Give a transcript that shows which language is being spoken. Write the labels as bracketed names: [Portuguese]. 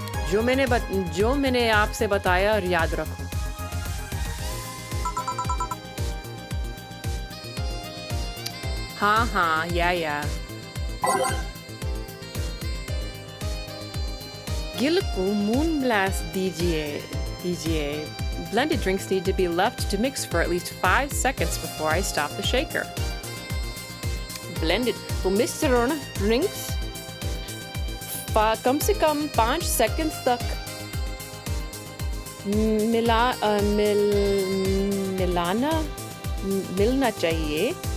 [Hindi] जो मैंने आपसे बताया याद रखो. हाँ, [English] yeah. [Hindi] गिल को moon blast दीजिए. [English] Blended drinks need to be left to mix for at least 5 seconds before I stop the shaker. Blended. [Hindi] वो मिश्रण drinks कम से कम 5 seconds तक मिलना चाहिए.